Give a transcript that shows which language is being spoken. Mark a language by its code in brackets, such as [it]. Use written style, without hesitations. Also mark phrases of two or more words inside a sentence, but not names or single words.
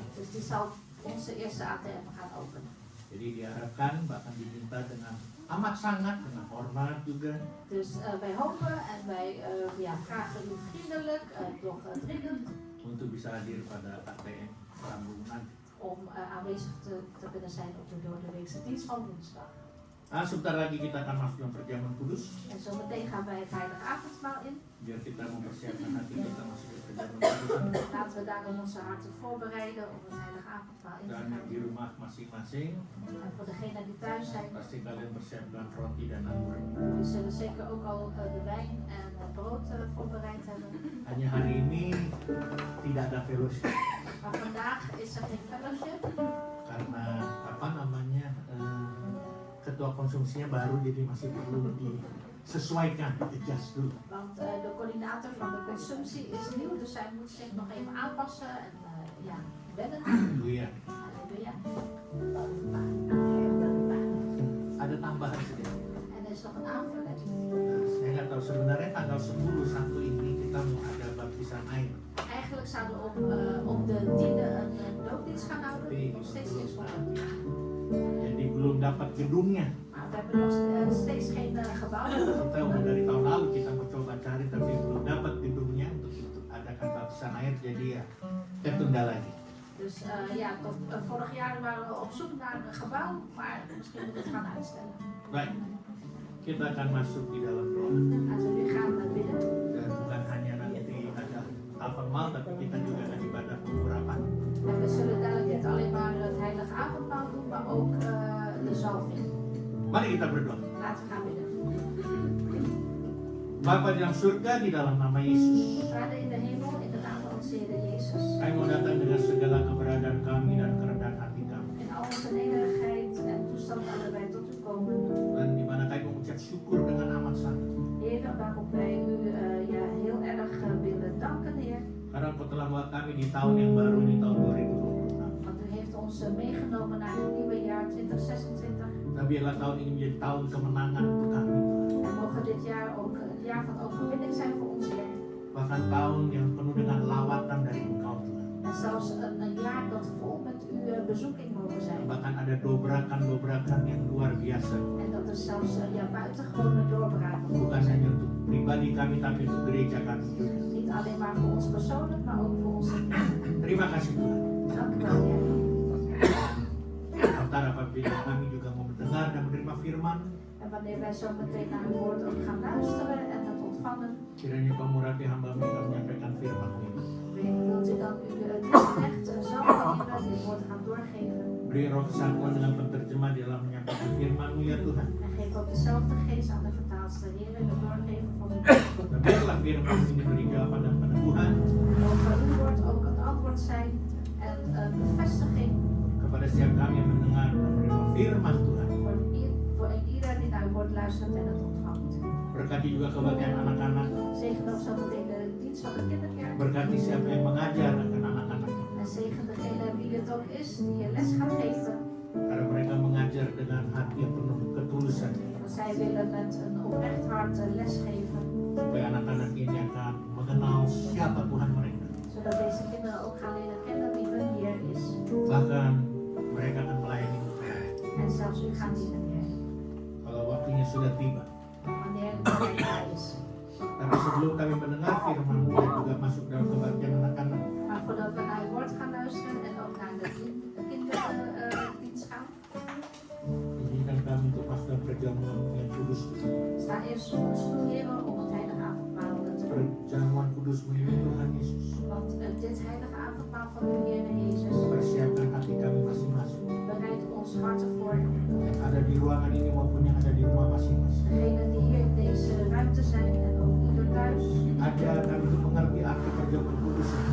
[nl] Dus die zal onze eerste ATM gaan openen. [id] Jadi diharapkan bahkan diminta dengan amat sangat dengan hormat juga [nl] Dus wij hopen en wij vragen u vriendelijk, doch dringend, [id] untuk bisa hadir pada ATM Rabu nanti. [nl] om aanwezig te kunnen zijn op de doordeweekse dienst van woensdag. [id] Nah, sebentar lagi kita akan masuk dalam perjamuan kudus. [nl] En zometeen gaan wij het heilige avondmaal in. [id] Biar kita mempersiapkan hati kita masuk ke perjamuan kudus. [nl] Laten we daarom onze harten voorbereiden op het heilige avondmaal in te [id] Dan [nl] gaan. [id] di rumah masing-masing [nl] En voor degenen die thuis zijn, [id] pasti kalian persiapkan roti dan anggur. [nl] die zullen zeker ook al de wijn en het brood voorbereid hebben. [id] Hanya hari ini tidak ada fellowship [nl] Maar vandaag is er geen fellowship, [id] karena apa namanya ketua konsumsinya baru, jadi masih perlu disesuaikan, adjust dulu. [nl] want de coördinator van de consumptie is nieuw, dus zij moet zich nog even aanpassen en wennen. [id] Haleluya. [nl] Halleluja. [id] Ada tambahan sedikit. [nl] En er is nog een aanvulling. [id] Saya nggak tahu sebenarnya tanggal 10 1 ini kita mau ada baptisan air. [nl] Eigenlijk zouden we op de 10e een doopdienst gaan houden, [id] Tapi [nl] nog [id] itu [nl] steeds [id] belum [nl] is voor. [id] jadi belum dapat gedungnya. [nl] Maar we hebben nog steeds geen gebouw. [id] Kita udah dari tahun lalu kita mau coba cari tapi belum dapat gedungnya untuk adakan baptisan air, jadi ya kita tunda lagi. [nl] Dus tot vorig jaar waren we op zoek naar een gebouw, maar misschien moeten we het gaan uitstellen. [id] Baik, kita akan masuk di dalam doa. [nl] Laten we nu gaan naar binnen. [id] Dan bukan hanya nanti ada avondmaal, tapi kita juga akan ibadah pengurapan. [nl] En we zullen dadelijk niet alleen maar het heilige avondmaal doen, maar ook de zalving. [id] Mari kita berdoa. [nl] Laten we gaan bidden. [id] Bapa di dalam surga, di dalam nama Yesus, [nl] Vader in de hemel, in de naam van onze Heer Jezus. [id] kami mau datang dengan segala keberadaan kami dan kerendahan hati kami. [nl] In al onze nederigheid en toestand willen wij tot u komen. [id] Dan di mana kami mengucap syukur dengan amat sangat. [nl] Heer, waarop wij u heel erg willen danken, Heer. [id] Karena Engkau telah membawa kami di tahun yang baru, di tahun 2026. [nl] Want u heeft ons meegenomen naar het nieuwe jaar 2026. [id] Dan biarlah tahun ini menjadi tahun kemenangan untuk kami. [nl] En mogen dit jaar ook het jaar van overwinning zijn voor ons, Heer. [id] Bahkan tahun yang penuh dengan lawatan dari Engkau, Tuhan. [nl] En zelfs een jaar dat vol met uw bezoeking mogen zijn. [id] Bahkan ada dobrakan-dobrakan yang luar biasa. [nl] En dat er zelfs buitengewone doorbraken [id] Bukan hanya untuk pribadi kami, tapi untuk gereja kami juga. [nl] Niet alleen maar voor ons persoonlijk, maar ook voor onze kerk. [id] Terima kasih Tuhan. [nl] Dank u wel, Heer. [id] Antara apabila kami juga mau mendengar dan menerima firman, [nl] En wanneer wij zo meteen naar uw woord ook gaan luisteren en het ontvangen, [id] kiranya Kau murapi hamba-Mu yang menyampaikan firman ini. [nl] wilt u dan u het recht zo wanneer dit woord gaan doorgeven. [id] Beri roh kesatuan dengan penterjemah di dalam menyampaikan firman-Mu ya Tuhan. [nl] En geef ook dezelfde geest aan de vertaalster, Heer, in het doorgeven van uw woord. [id] Dan biarlah firman ini beri jawaban dan peneguhan [nl] Mogen uw woord ook het antwoord zijn en bevestiging [id] kepada setiap kami yang mendengar dan menerima firman Tuhan. [nl] voor ieder die naar uw woord luistert en het ontvangt. [id] Berkati juga kebaktian anak-anak. [nl] Zegen ook zo meteen de dienst van de kinderkerk. [id] Berkati siapa yang mengajar akan anak-anak. [nl] En zegen degene wie het ook is die je les gaat geven. [id] Karena mereka mengajar dengan hati yang penuh ketulusan. [nl] Want zij willen met een oprecht hart les geven. [id] Supaya anak-anak ini akan mengenal siapa Tuhan mereka. [nl] Zodat deze kinderen ook gaan leren kennen wie hun Heer is. [id] Bahkan mereka akan melayani Tuhan. [nl] En zelfs u gaat dienen, Heer. [id] Kalau waktunya sudah tiba. [nl] Wanneer het tijd daar is. [id] Tapi sebelum kami mendengar firman-Mu dan juga masuk dalam kebaktian anak-anak, [nl] Maar voordat we naar uw woord gaan luisteren en ook naar de kinderdienst gaan, [id] izinkan kami untuk masuk dalam perjamuan yang kudus. [nl] sta eerst ons toe, Heer, om het heilige avondmaal te doen. [id] Perjamuan kudus-Mu ini Tuhan Yesus. [nl] Want dit heilige avondmaal van uw Heer Jezus [id] Persiapkan hati kami masing-masing. [nl] bereidt ons hart ervoor. [id] Yang ada di ruangan ini maupun yang ada di rumah masing-masing. [nl] Degenen die hier in deze ruimte zijn en ook ieder thuis. [id] Ajar kami untuk mengerti arti perjamuan kudus ini.